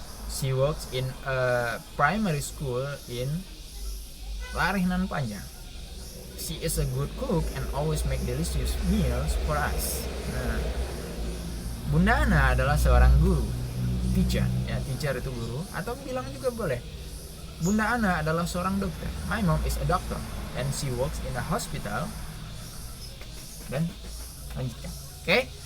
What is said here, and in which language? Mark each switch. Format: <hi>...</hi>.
<en>She works in a primary school in Larinan Panjang. She is a good cook and always make delicious meals for us.</en> <id>Nah, Bunda Ana adalah seorang guru, teacher. Ya, teacher itu guru, atau bilang juga boleh Bunda Ana adalah seorang dokter.</id> <en>My mom is a doctor and she works in a hospital.</en> <id>Dan lanjutkan.</id> <en>Oke.</en>